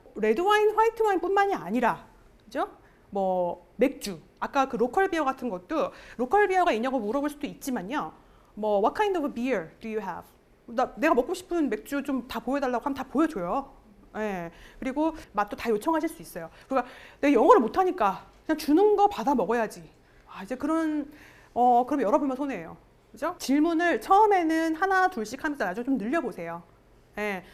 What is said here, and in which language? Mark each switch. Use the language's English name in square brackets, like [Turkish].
[Korean] 레드 와인, 화이트 와인뿐만이 아니라, 그죠? 뭐 맥주, 아까 그 로컬 비어 같은 것도 로컬 비어가 있냐고 물어볼 수도 있지만요. [English] 뭐 What kind of beer do you have? [Korean] 내가 먹고 싶은 맥주 좀 다 보여달라고 하면 다 보여줘요. 예. 그리고 맛도 다 요청하실 수 있어요. 그러니까 내가 영어를 못하니까 그냥 주는 거 받아 먹어야지. 이제 그런 그럼 열어보면 손해예요. 그죠? 질문을 처음에는 하나 둘씩 하면서 나중에 좀 늘려보세요. 예.